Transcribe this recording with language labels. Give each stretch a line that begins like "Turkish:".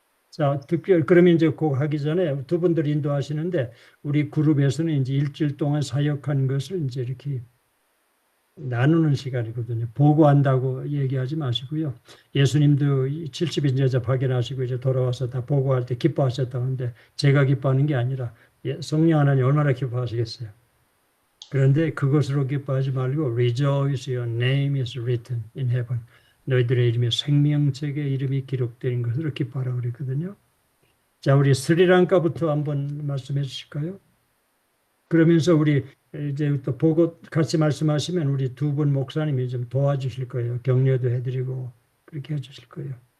Korean: 자, 그러면 이제 그거 하기 전에 두 분들 인도하시는데, 우리 그룹에서는 이제 일주일 동안 사역한 것을 이제 이렇게 나누는 시간이거든요. 보고한다고 얘기하지 마시고요. 예수님도 70인 제자 파견하시고 이제 돌아와서 다 보고할 때 기뻐하셨다는데 제가 기뻐하는 게 아니라 성령 하나님 얼마나 기뻐하시겠어요. 그런데 그것으로 기뻐하지 말고
English: rejoice your name is written in heaven.
Korean: 너희들의 이름이 생명책에 이름이 기록된 것으로 기뻐하라고 그랬거든요. 자, 우리 스리랑카부터 한번 말씀해 주실까요? 그러면서 우리 이제 또 보고 같이 말씀하시면 우리 두 분 목사님이 좀 도와주실 거예요. 격려도 해드리고 그렇게 해주실 거예요.